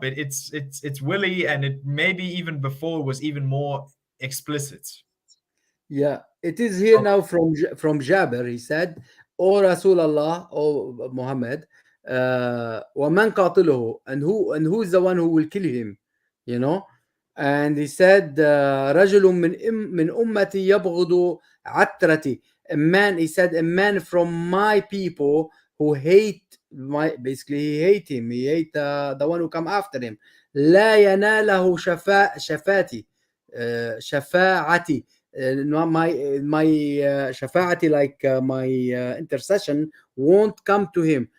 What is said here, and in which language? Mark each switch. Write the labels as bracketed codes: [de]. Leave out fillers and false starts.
[en] It's Willy, and it maybe even before was even more explicit. yeah, it is here Oh, now from Jabir. He said, "O Rasulullah, O Muhammad, [ar] وَمَنْ قَاتِلُهُ, [en] and who is the one who will kill him, you know?" And he said, [ar] رَجُلٌ من أمتي يبغض عترتي. [en] A man, he said, a man from my people who hate basically he hate him. He hate the one who come after him. [ar] لا يناله شفاتي, شفاعتي. [en] My shafa'ati, like my intercession won't come to him.